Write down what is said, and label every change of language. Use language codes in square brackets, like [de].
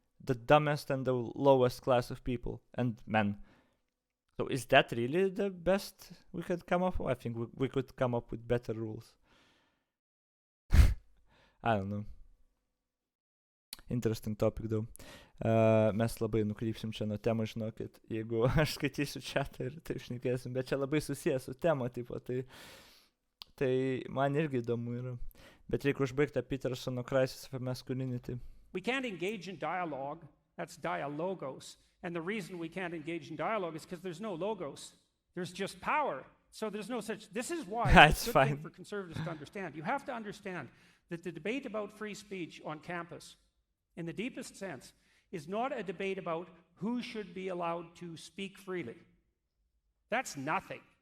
[en] The dumbest and the lowest class of people and men. So is that really the best we could come up with? I think we could come up with better rules. I don't know. Interesting topic though. [lt] Mes labai nukrypsim čia nuo temų, žinokit, jeigu aš skaitysiu chatą ir taip šnekėsim, bet čia labai susijęs su tema, tipo, tai man irgi įdomu yra. Bet reikia užbaigti Petersono Crisis of Masculinity. [en] We can't engage in dialogue. That's dialogos. And the reason we can't engage in dialogue is because there's no logos. There's just power. So there's no such... This is why it's a good thing for conservatives to understand. You have to understand that the debate about free speech on campus, in the deepest sense, is not a debate about who should be allowed to speak freely. That's nothing.